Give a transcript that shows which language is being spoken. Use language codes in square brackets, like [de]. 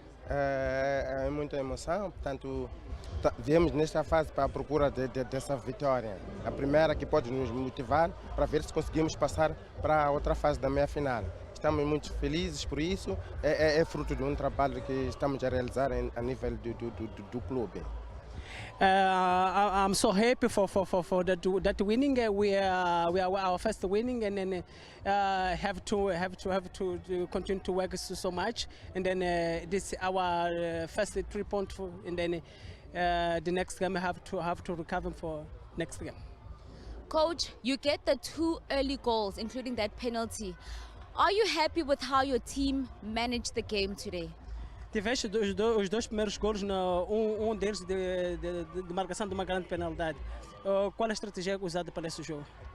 [pt] É muita emoção, portanto, viemos nesta fase para a procura dessa vitória. A primeira que pode nos motivar para ver se conseguimos passar para a outra fase da meia-final. Estamos muito felizes por isso, é fruto de um trabalho que estamos a realizar a nível do clube. [en] I'm so happy for that winning. We are our first winning, and then have to continue to work so much. And then this our first 3 points, and then the next game have to recover for next game. Coach, you get the 2 early goals, including that penalty. Are you happy with how your team managed the game today? [pt] Tiveste os 2 primeiros golos, deles de marcação de uma grande penalidade. Qual a estratégia usada para esse jogo?